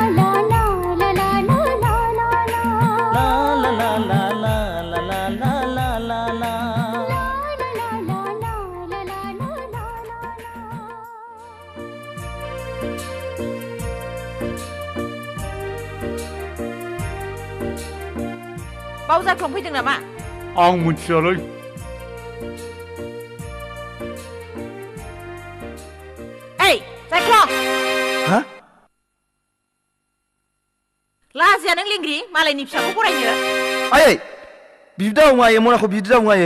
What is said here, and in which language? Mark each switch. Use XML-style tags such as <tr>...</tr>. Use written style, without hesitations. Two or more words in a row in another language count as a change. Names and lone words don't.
<brx>ला ला ला ला ला ला ला ला ला ला ला ला ला ला ला ला बावजारखौ फैदों नामा? आं मिथियालै हा? लाजिया नों लेंग्रि मालायनि फिसाखौ फरायनो आयै बिदि दावङायै मनाखौ बिदि दावङायै</brx>